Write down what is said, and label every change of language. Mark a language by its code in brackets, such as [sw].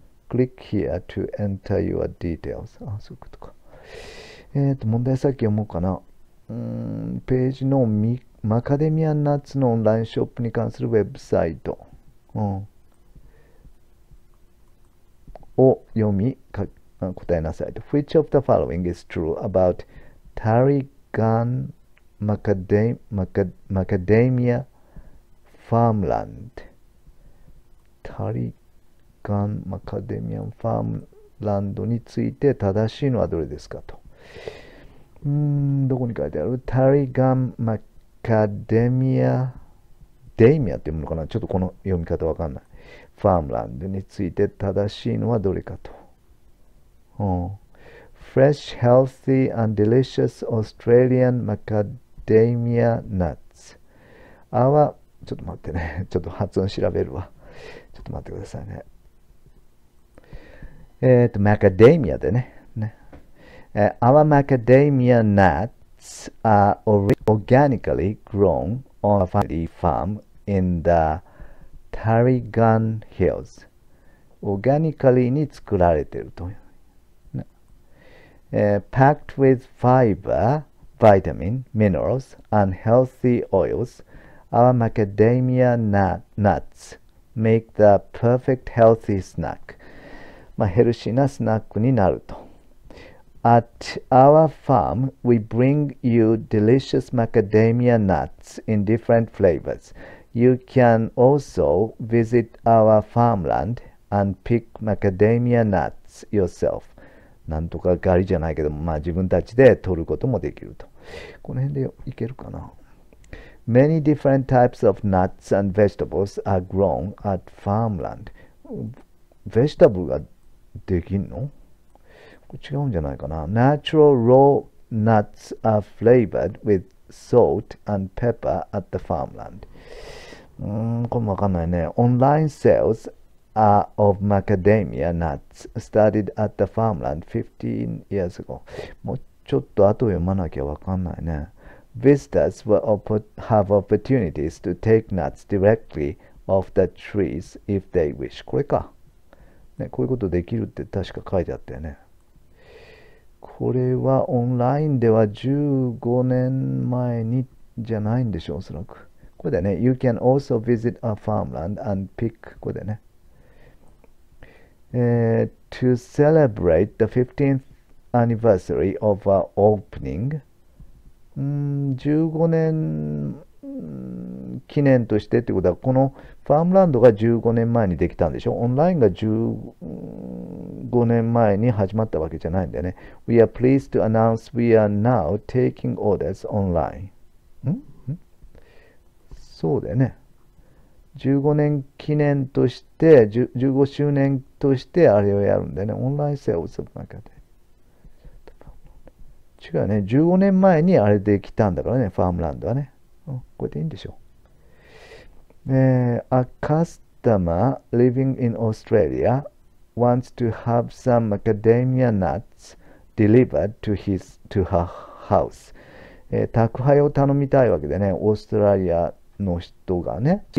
[en] Click here to enter your details. [ja] そういうことか。問題先読もうかな。ページのマカデミアナッツのオンラインショップに関するウェブサイト、を読み答えなさいと。 [en] Which of the following is true about Tarragon Macadamia Farmland? [ja] タリガンマカデミアンファームランドについて正しいのはどれですかと。どこに書いてある？タリガンマカデミアって読むのかな？ちょっとこの読み方わかんない。ファームランドについて正しいのはどれかと。 [en] Fresh, healthy and delicious Australian macadamia nuts. [ja] はちょっと待ってね。ちょっと発音調べるわ。ちょっと待ってくださいね。マカデミアでね。 [en] Our macadamia nuts are organically grown on a family farm in the Tarragon Hills. [ja] オーガニカリーに作られていると。 [en] Packed with vitamin, minerals, and healthy oils, our macadamia nuts make the perfect healthy snack. [ja] ヘルシーなスナックになると。 [en] At our farm, we bring you delicious macadamia nuts in different flavors. You can also visit our farmland and pick macadamia nuts yourself. [ja] なんとか狩りじゃないけど、自分たちで取ることもできると。この辺でいけるかな。 [en] Many different types of nuts and vegetables are grown at farmland. [ja] ベジタブルができんの？これ違うんじゃないかな。 [en] Natural raw nuts are flavored with salt and pepper at the farmland. [ja] これもわかんないね。 [en] Online sales of macadamia nuts started at the farmland 15 years ago. [ja] もうちょっと後読まなきゃわかんないね。 [en] Visitors will have opportunities to take nuts directly off the trees if they wish. [ja] これか。ね、こういうことできるって確か書いてあったよね。これはオンラインでは15年前にじゃないんでしょう、おそらく。これだね。 [en] You can also visit a farmland and pick. [ja] これだね。 [en] To celebrate the 15th anniversary of our opening. [ja] 15年記念としてってことは、このファームランドが15年前にできたんでしょ。オンラインが15年前に始まったわけじゃないんだよね。 [en] We are pleased to announce we are now taking orders online. [ja] そうだよね。 15年記念として、15周年としてあれをやるんだよね。オンラインセールスの中で。違うね。15年前にあれできたんだからね、ファームランドはね。これでいいんでしょう。 [en] A customer living in Australia wants to have some macadamia nuts delivered to her house. [ja] 宅配を頼みたいわけでね、オーストラリアの人がね。